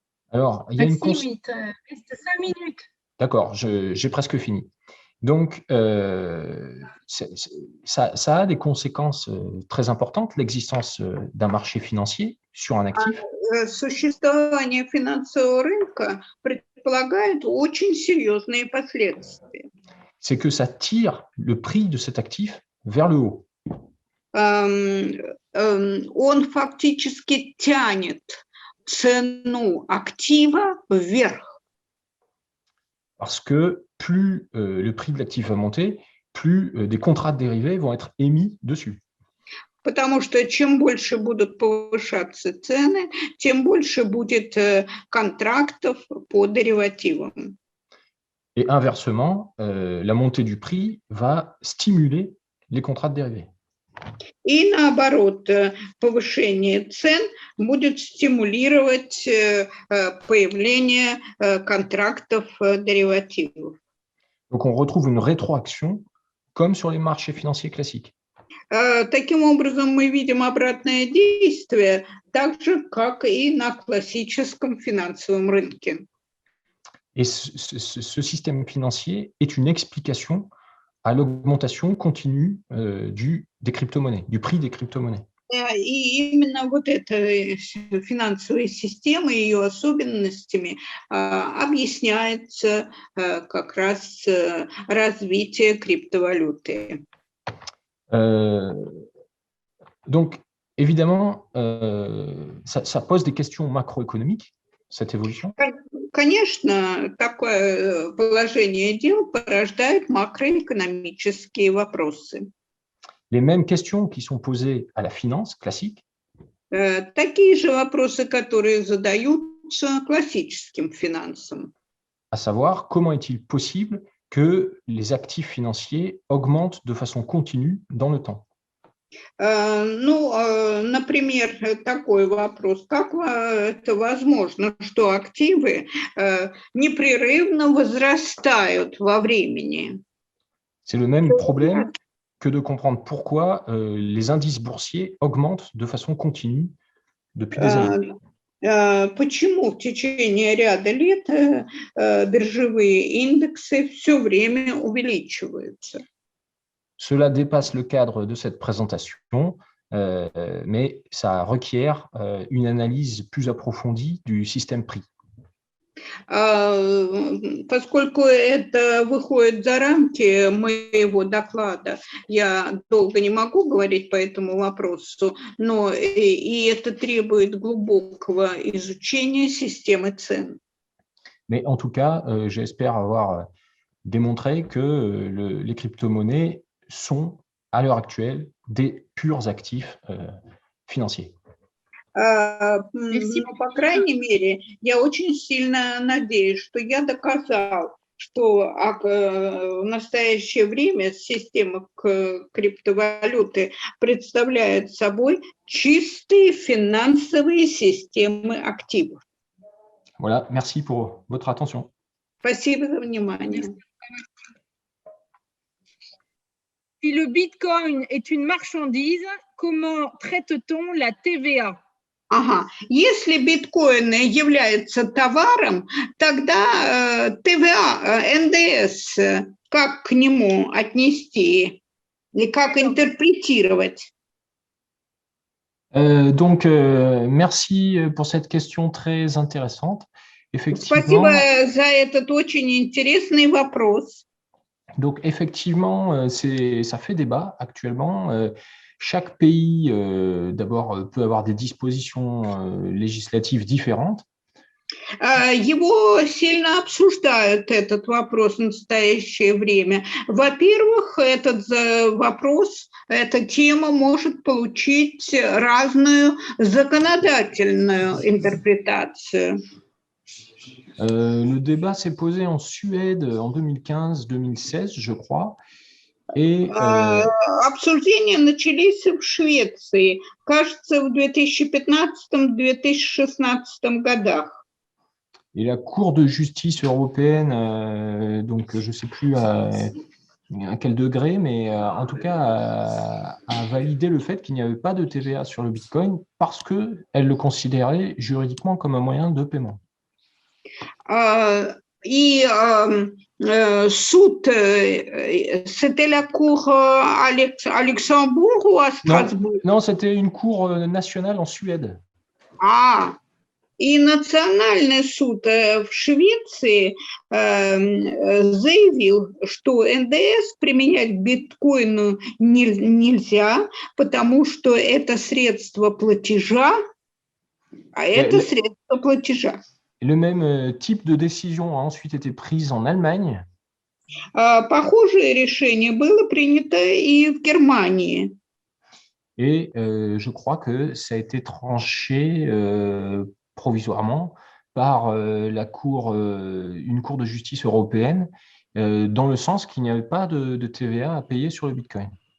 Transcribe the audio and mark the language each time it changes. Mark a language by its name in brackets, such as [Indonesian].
[French] Alors, il y a une D'accord, j'ai presque fini. Donc, ça a des conséquences très importantes, l'existence d'un marché financier sur un actif. [Russian] Существование финансового рынка предполагает очень серьезные последствия. [French] C'est que ça tire le prix de cet actif vers le haut. [Russian] Он фактически тянет цену актива вверх. [French] Parce que plus le prix de l'actif va monter, plus des contrats de dérivés vont être émis dessus. [Russian] Потому что чем больше будут повышаться цены, тем больше будет контрактов по деривативам. [French] Et inversement, la montée du prix va stimuler les contrats de dérivés. [Russian] И наоборот, повышение цен будет стимулировать появление контрактов деривативов. [French] Donc, on retrouve une rétroaction comme sur les marchés financiers classiques. [Russian] Таким образом, мы видим обратное действие, так же, как и на классическом финансовом рынке. [French] Et ce système financier est une explication à l'augmentation continue des crypto-monnaies, du prix des crypto-monnaies. [Russian] И именно вот эта финансовая система и ее особенностями объясняется как раз развитие криптовалюты. [French] Donc, évidemment, ça pose des questions macroéconomiques, cette évolution. [Russian] Конечно, такое положение дел порождает макроэкономические вопросы. [French] Les mêmes questions qui sont posées à la finance classique. [Russian] Такие же вопросы, которые задаются классическим финансам. [French] À savoir, comment est-il possible que les actifs financiers augmentent de façon continue dans le temps? [Russian] Например, такой вопрос. Как это возможно, что активы непрерывно возрастают во времени? [French] C'est le même problème que de comprendre pourquoi les indices boursiers augmentent de façon continue depuis des années. [Russian] Почему в течение ряда лет биржевые индексы все время увеличиваются? [French] Cela dépasse le cadre de cette présentation, mais ça requiert une analyse plus approfondie du système prix. [Russian] Поскольку это выходит за рамки моего доклада, я долго не могу говорить по этому вопросу, но и это требует глубокого изучения системы цен. [French] Mais en tout cas, j'espère avoir démontré que les crypto-monnaies sont, à l'heure actuelle, des purs actifs financiers. [Russian] Ну, по крайней мере, я очень сильно надеюсь, что я доказал, что в настоящее время система криптовалюты представляет собой чистые финансовые системы активов. [French] Voilà, merci pour votre attention. [Russian] Спасибо за внимание. [French] Si le Bitcoin est une marchandise, comment traite-t-on la TVA? [Russian] Ага. Если биткоины являются товаром, тогда ТВА, НДС, как к нему отнести и как интерпретировать? [French] Donc, merci pour cette question très intéressante. [Russian] Спасибо [French] Effectivement, [Russian] за этот очень интересный вопрос. [French] donc effectivement, ça fait débat actuellement. Chaque pays, d'abord, peut avoir des dispositions législatives différentes. [Russian] Его сильно обсуждают, этот вопрос в настоящее время. Во-первых, этот вопрос, эта тема может получить разную законодательную интерпретацию. [French] Le débat s'est posé en Suède en 2015-2016, je crois. Et, [Russian] Обсуждения начались в Швеции, кажется, в 2015-2016 годах. [French] et la Cour de justice européenne, donc je ne sais plus à quel degré, mais en tout cas a validé le fait qu'il n'y avait pas de TVA sur le Bitcoin parce qu'elle le considérait juridiquement comme un moyen de paiement. [Russian] И суд, [French] c'était la cour à Luxembourg ou à Strasbourg? Non, c'était une cour nationale en Suède. [Russian] И национальный суд в Швеции заявил, что НДС применять к биткоину нельзя, потому что это средство платежа, а это средство платежа. [French] Le même type de décision a ensuite été prise en Allemagne. [Russian] Похожее решение было принято и в Германии. [French] Et je crois que ça a été tranché provisoirement par une cour de justice européenne, dans le sens qu'il n'y avait pas de TVA à payer sur le Bitcoin.